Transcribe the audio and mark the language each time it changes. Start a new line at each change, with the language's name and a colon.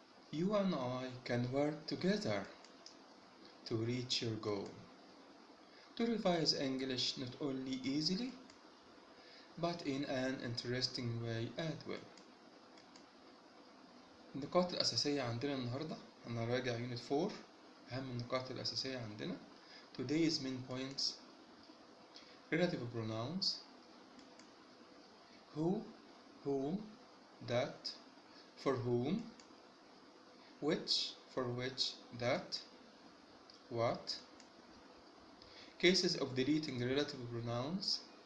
English: You and I can work together to reach your goal. To revise English not only easily, but in an interesting way as well.
Arabic: النقاط الأساسية عندنا النهاردة هنراجع يونت 4. أهم النقاط الأساسية عندنا
English: today's main points: relative pronouns, who, whom, that, for whom, which, for which, that, what, cases of deleting relative pronouns.